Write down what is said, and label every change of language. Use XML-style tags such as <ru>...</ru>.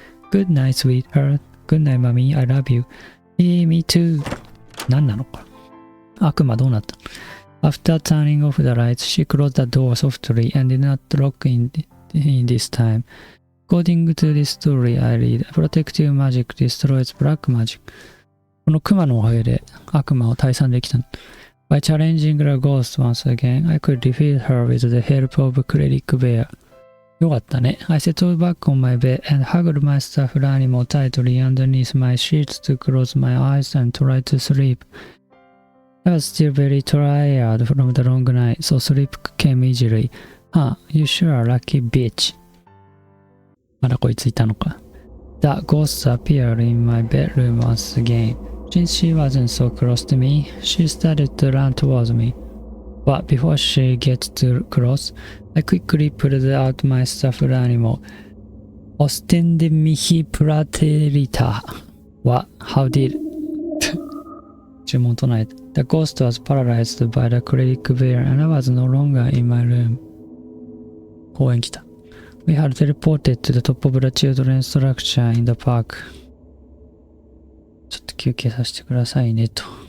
<en>Good night, sweetheart. Good night, mommy. I love you. Me too.</en> <ja>何なのか。悪魔どうなった？</ja> <en>After turning off the lights, she closed the door softly and did not lock in this time. According to this story, I read, Protective magic destroys black magic.</en> <ja>このクマのおかげで悪魔を退散できた。</ja> <en>By challenging the ghost once again, I could defeat her with the help of Cleric Bear.</en> <ja>よかったね。</ja> <en>I settled back on my bed and hugged my stuffed animal tightly underneath my sheets to close my eyes and try to sleep. I was still very tired from the long night, so sleep came easily. Huh, you sure are a lucky bitch.</en> <ja>まだこいついたのか。</ja> <en>The ghost appeared in my bedroom once again. Since she wasn't so close to me, she started to run towards me. But before she gets too close, I quickly pulled out my stuffed animal.</en> <la>Ostende mihi praterita.</la> <en>What? How did...</en> <ja>注文唱えた。</ja> <en>The ghost was paralyzed by the cleric bear and I was no longer in my room.</en> <ja>公園来た。</ja> <en>We had teleported to the top of the children's structure in the park.</en> <ja>ちょっと休憩させてくださいねと。</ja>